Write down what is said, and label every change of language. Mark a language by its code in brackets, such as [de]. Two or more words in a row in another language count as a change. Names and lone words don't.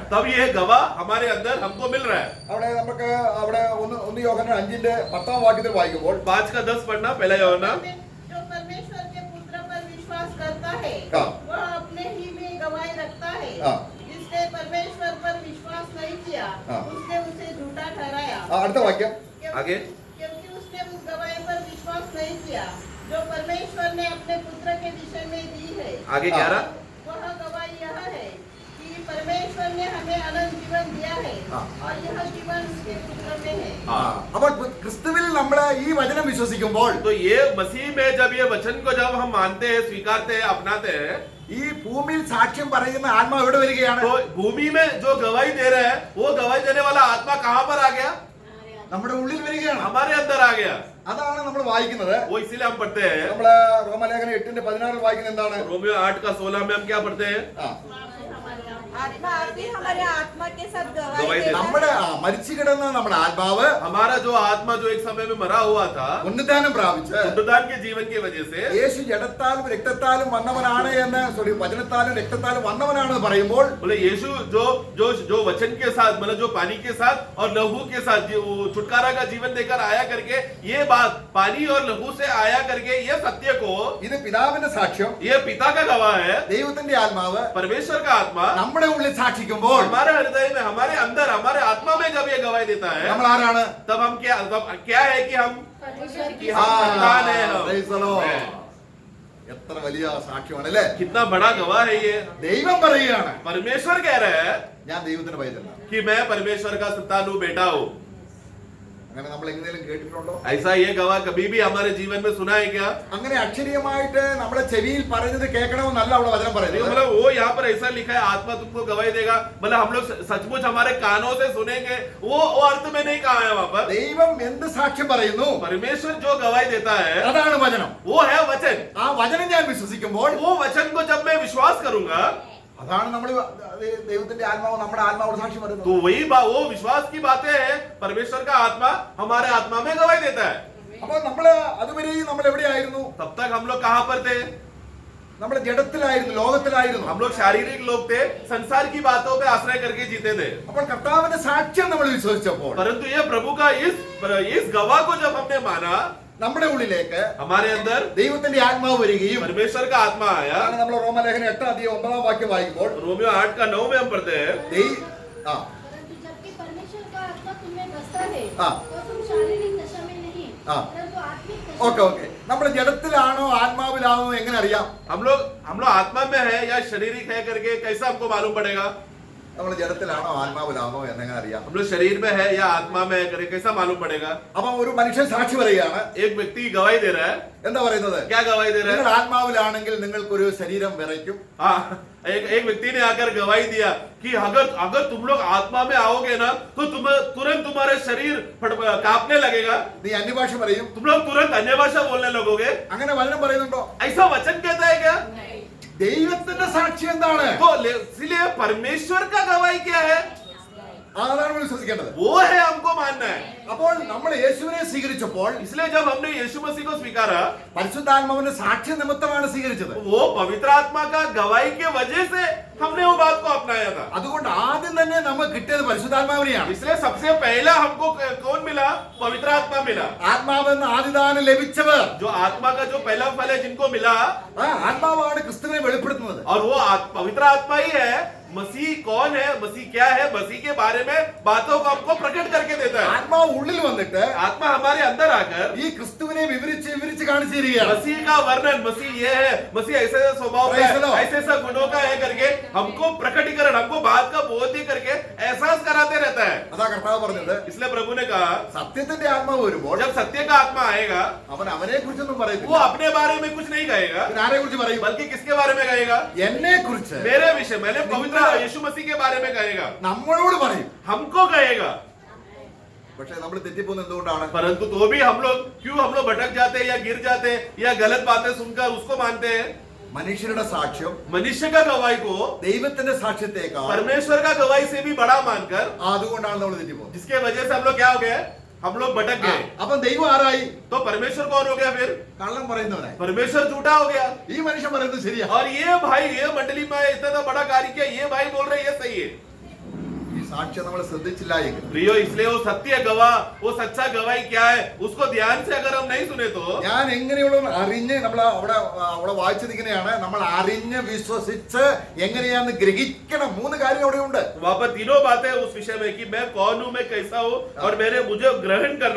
[hi] तब ये गवाह हमारे अंदर हमको मिल रहा है। [ml] അവിടെ നമുക്ക് അവിടെ ഒന്ന് യോഹന്നാൻ 5:10 വായിക്കുമ്പോൾ [hi] 5:10 पढ़ना, पहला यूहन्ना। जो परमेश्वर के पुत्र पर विश्वास करता है हाँ। वह अपने ही में गवाही रखता है। हाँ। जिसने परमेश्वर पर विश्वास नहीं किया हाँ। उसने उसे झूठा ठहराया, [ml] അടുത്ത വാക്യം. [hi] आगे। क्योंकि उसने उस गवाही पर विश्वास नहीं किया जो परमेश्वर ने अपने पुत्र के विषय में दी है। आगे हाँ। 11। वह गवाही यह है कि परमेश्वर ने हमें अनंत जीवन दिया है हाँ। और यह जीवन उसके पुत्र में है। [ml] അപ്പോൾ ക്രിസ്തുവിൽ നമ്മൾ ഈ വചനം വിശ്വസിക്കുമ്പോൾ [hi] तो ये मसीह में जब ये वचन को जब हम मानते हैं, स्वीकारते हैं, अपनाते हैं, [ml] ഈ ഭൂമിയിൽ സാക്ഷ്യം പറയുന്ന ആത്മാവ് എവിടെ വരികയാണ്? [hi] तो भूमि में जो गवाही दे रहे हैं, वो गवाही देने वाला आत्मा कहाँ पर आ गया? [ml] നമ്മുടെ ഉള്ളിൽ വരികയാണ്. [hi] हमारे अंदर आ गया। [ml] അതാണ് നമ്മൾ വായിക്കുന്നത്. [hi] वो इसीलिए हम पढ़ते हैं। [ml] നമ്മള് റോമലേഖനം 8:16 വായിക്കുന്നത് എന്താണ്? [hi] रोमियो 8:16 में हम क्या पढ़ते हैं? आत्मा आप ही हमारे आत्मा के साथ गवाही गवाही देता देता [ml] നമ്മുടെ [hi] है। [ml] മരിച്ചു കിടന്ന നമ്മുടെ ആത്മാവ് [hi] हमारा जो आत्मा जो एक समय में मरा हुआ था, [ml] പുനരുദ്ധാനം പ്രാപിച്ച് [hi] पुनरुत्थान के जीवन की वजह से, [ml] യേശു ജഡത്താലും രക്തത്താലും വന്നവനാണ് എന്ന് വചനത്താലും രക്തത്താലും വന്നവനാണെന്ന് പറയുമ്പോൾ [hi] बोले यीशु जो जो जो वचन के साथ, मतलब जो पानी के साथ और लहू के साथ वो छुटकारा का जीवन देकर आया करके, ये बात पानी और लहू से आया करके, ये सत्य को, [ml] ഇത് പിതാവിന്റെ സാക്ഷ്യം, [hi] ये पिता का गवाह है, [ml] ദൈവത്തിന്റെ ആത്മാവ് [hi] परमेश्वर का आत्मा [ml] നമ്മുടെ ഉള്ളിൽ സാക്ഷിക്കുമ്പോൾ [hi] हमारे हृदय में, हमारे अंदर, हमारे आत्मा में जब ये गवाही देता है, [ml] നമ്മൾ ആരാണ്? [hi] तब हम क्या है कि हम ആ, संतान है हम। [en] praise the Lord. [ml] എത്ര വലിയ സാക്ഷ്യമാണ് അല്ലേ? [hi] कितना बड़ा गवाह है ये। [ml] ദൈവം പറയുകയാണ്, [hi] परमेश्वर कह रहे हैं [ml] ഞാൻ ദൈവത്തിന്റെ പൈതലാണ്. [hi] कि मैं परमेश्वर का संतान हूँ, बेटा हूँ। [ml] അങ്ങനെ നമ്മൾ എങ്ങനെയും കേട്ടിട്ടുണ്ടോ? [hi] ऐसा ये गवाह कभी भी हमारे जीवन में सुना है क्या? [ml] അങ്ങനെ അക്ഷരീയമായിട്ട് നമ്മുടെ ചെവിയിൽ പറയുന്നത് കേൾക്കണമെന്നല്ല അവിടെ വചനം [hi] नहीं, [ml] പറയുന്നത്. [hi] मतलब वो यहाँ पर ऐसा लिखा है, आत्मा तुमको गवाही देगा, मतलब हम लोग सचमुच हमारे कानों से सुनेंगे, वो अर्थ में नहीं कहा है वहाँ पर। [ml] ദൈവം എന്ത് സാക്ഷ്യം പറയുന്നു [hi] परमेश्वर जो गवाही देता है [ml] അതാണ് വചനം. [hi] वो है वचन। [ml] ആ വചനം ഞാൻ വിശ്വസിക്കുമ്പോൾ [hi] वो वचन को जब मैं विश्वास करूंगा, [ml] അതാണ് നമ്മൾ ദൈവത്തിന്റെ ആത്മാവ് നമ്മുടെ ആത്മാവോട് സാക്ഷ്യം പറയുന്നത്. [hi] तो वो विश्वास की बातें हैं। परमेश्वर का आत्मा हमारे आत्मा में गवाही देता है। [ml] അപ്പൊ നമ്മള് അതുവരെയും നമ്മൾ എവിടെയായിരുന്നു? [hi] तब तक हम लोग कहाँ पर थे? [ml] നമ്മൾ ജഡത്തിലായിരുന്നു, ലോകത്തിലായിരുന്നു. [hi] हम लोग शारीरिक लोग थे, संसार की बातों पे आश्रय करके जीते थे। [ml] അപ്പോൾ കർത്താവിന്റെ സാക്ഷ്യം നമ്മൾ വിശ്വസിച്ചപ്പോൾ [hi] परंतु ये प्रभु का इस गवाह को जब हमने माना, [ml] നമ്മുടെ ഉള്ളിലേക്ക് [hi] हमारे अंदर [ml] ദൈവത്തിന്റെ ആത്മാവ് വരികയും [hi] परमेश्वर का आत्मा आया। [ml] അതാണ് നമ്മൾ റോമലേഖനം 8:9 വായിക്കുമ്പോൾ [hi] रोमियो 8:9 में हम पढ़ते हैं, परंतु जबकि परमेश्वर का आत्मा तुम में बसता है हाँ। तो तुम शारीरिक दशा में नहीं हाँ। परंतु आत्मिक दशा [ml] ഓക്കെ [hi] में [ml] ഓക്കെ നമ്മൾ ജഡത്തിലാണോ ആത്മാവിലാണോ എങ്ങനെ അറിയാം? [hi] हम लोग आत्मा में है या शारीरिक है करके कैसा हमको मालूम पड़ेगा? [ml] നമ്മൾ ജഡത്തിലാണോ ആത്മാവിലാണോ എന്നെങ്ങനെ അറിയാം? [hi] हम लोग शरीर में है या आत्मा में है करके कैसा मालूम पड़ेगा? [ml] അപ്പൊ ഒരു മനുഷ്യൻ സാക്ഷി പറയുകയാണ്. [hi] एक व्यक्ति गवाही दे रहा है. [ml] എന്താ പറയുന്നത്? [hi] क्या गवाही दे रहा [ml] നിങ്ങൾ [hi] है? [ml] ആത്മാവിലാണെങ്കിൽ നിങ്ങൾക്കൊരു ശരീരം വിറയ്ക്കും. [hi] हाँ, एक व्यक्ति ने आकर गवाही दिया कि अगर तुम लोग आत्मा में आओगे ना तो तुरंत तुम्हारे शरीर कांपने लगेगा. [ml] നീ അന്യഭാഷ പറയും. [hi] तुम लोग तुरंत अन्य भाषा बोलने लगोगे. [ml] അങ്ങനെ വചനം പറയുന്നുണ്ടോ? [hi] ऐसा वचन कहता है क्या? [ml] ദൈവത്തിന്റെ സാക്ഷി എന്താണ്? [hi] तो इसलिए परमेश्वर का गवाही क्या है? [ml] അതാണ് നമ്മൾ വിശ്വസിക്കേണ്ടത്. [hi] वो है हमको मानना है. [ml] അപ്പോൾ നമ്മൾ യേശുവിനെ സ്വീകരിച്ചപ്പോൾ [hi] इसलिए जब हमने यीशु मसीह को स्वीकारा, [ml] പരിശുദ്ധാത്മാവിന്റെ സാക്ഷ്യ നിമിത്തമാണ് സ്വീകരിച്ചത്. [hi] वो पवित्र आत्मा का गवाही के वजह से हमने वो बात को अपनाया था. [ml] അതുകൊണ്ട് ആദ്യം തന്നെ നമുക്ക് കിട്ടിയത് പരിശുദ്ധാത്മാവിനെയാണ്. [hi] इसलिए सबसे पहला हमको कौन मिला? पवित्र आत्मा मिला. [ml] ആത്മാവെന്ന് ആദിദാനം ലഭിച്ചവർ, [hi] जो आत्मा का जो पहला फल है जिनको मिला, [ml] ആ ആത്മാവാണ് ക്രിസ്തുവിനെ വെളിപ്പെടുത്തുന്നത്. [hi] और वो पवित्र आत्मा ही है. मसीह कौन है, मसीह क्या है, मसीह के बारे में बातों को हमको प्रकट करके देता है. [ml] ആത്മാവ് ഉള്ളിൽ വന്നിട്ട് [hi] आत्मा हमारे अंदर आकर [ml] ഈ ക്രിസ്തുവിനെ വിവരിച്ച് വിവരിച്ച് കാണിച്ചു തരികയാണ്. [hi] मसीह का वर्णन, मसीह ये है, मसीह ऐसे स्वभाव का [en] Praise the Lord. [hi] है, ऐसे ऐसा गुणों का है करके हमको प्रकटीकरण, हमको बात का बोध ही करके एहसास कराते रहता है. [ml] അതാ കർത്താവ് പറഞ്ഞത്. [hi] इसलिए प्रभु ने कहा, [ml] സത്യത്തിന്റെ ആത്മാവ് വരുമ്പോൾ [hi] जब सत्य का आत्मा आएगा [ml] അവൻ അവനെ കുറിച്ചൊന്നും [hi] वो [ml] പറയത്തില്ല. [hi] अपने बारे में कुछ नहीं कहेगा, [ml] പിന്നെ ആരെ കുറിച്ച് പറയും? [hi] बल्कि किसके बारे में कहेगा? [ml] എന്നെ കുറിച്ച് [hi] मेरे विषय में, पवित्र यीशु मसीह के बारे में कहेगा, [ml] നമ്മളോട് പറയും. [hi] हमको कहेगा. [ml] പക്ഷെ നമ്മൾ തെറ്റിപ്പോകുന്നത് എന്തുകൊണ്ടാണ്? [hi] परंतु तो भी हम लोग भटक जाते हैं या गिर जाते हैं या गलत बातें सुनकर उसको मानते हैं. [ml] മനുഷ്യരുടെ സാക്ഷ്യം [hi] मनुष्य का गवाही को [ml] ദൈവത്തിന്റെ സാക്ഷ്യത്തെക്കാൾ [hi] परमेश्वर का गवाही से भी बड़ा मानकर, [ml] അതുകൊണ്ടാണ് നമ്മൾ തെറ്റിപ്പോകുന്നത്. [hi] जिसके वजह से हम लोग क्या हो गए? हम लोग भटक गए. [ml] അപ്പം ദൈവം ആരായി? [hi] तो परमेश्वर कौन हो गया फिर? [ml] കള്ളം പറയുന്നവനായി. [hi] परमेश्वर झूठा हो गया. [ml] ഈ മനുഷ്യൻ പറയുന്നത് ശരിയാ. [hi] और ये भाई, ये मंडली में इतना बड़ा कार्य किया, ये भाई बोल रहे ये सही है. [ml] ഈ സാക്ഷ്യം നമ്മൾ ശ്രദ്ധിച്ചില്ല എങ്കിൽ [hi] प्रियो, इसलिए वो सत्य गवाह, वो सच्चा गवाही क्या है उसको ध्यान से अगर हम नहीं सुने तो [ml] ഞാൻ എങ്ങനെയുള്ള അറിഞ്ഞ് നമ്മൾ അവിടെ വായിച്ചത് ഇങ്ങനെയാണ്, നമ്മൾ അറിഞ്ഞ് വിശ്വസിച്ച് എങ്ങനെയാന്ന് ഗ്രഹിക്കണം. 3 കാര്യം അവിടെ ഉണ്ട്. [hi] वहां पर तीनों बातें उस विषय में कि मैं कौन हूं, मैं कैसा हूं और मुझे ग्रहण करना.